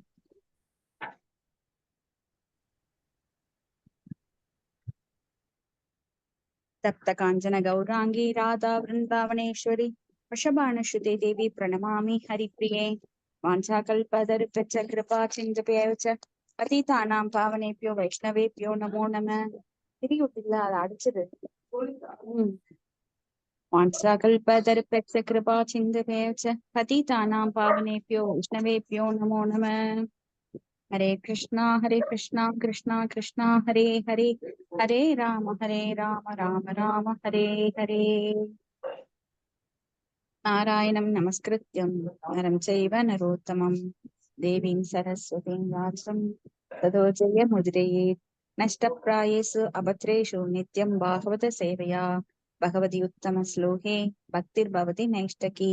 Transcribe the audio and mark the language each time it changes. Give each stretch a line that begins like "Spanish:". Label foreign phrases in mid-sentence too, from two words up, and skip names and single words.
Sanskrit: तप्त कांचन गौरांगी राधा वृंदावनेश्वरी वृषभानुसुते देवी प्रणमामि हरिप्रिये। वाञ्छाकल्पतरुभ्यश्च कृपा सिन्धुभ्यश्च च पतितानां पावनेभ्यो वैष्णवेभ्यो नमो नमः।
Tamil: திரியுட்டில்ல அதை அடிச்சது
Sanskrit: वाञ्छाकल्पतरुभ्यश्च कृपा सिन्धुभ्यश्च पतितानां पावनेभ्यो वैष्णवेभ्यो नमो नमः। हरे कृष्णा कृष्णा कृष्णा हरे हरे हरे राम राम राम हरे हरे। नारायणं नमस्कृत्यं नरं चैव नरोत्तमं देवीं सरस्वतीं व्यासं ततो जयमुदीरयेत्। नष्टप्रायेषु अभद्रेषु नित्यं भागवत सेवया भगवति उत्तमश्लोके भक्तिर्भवति नैष्टकी।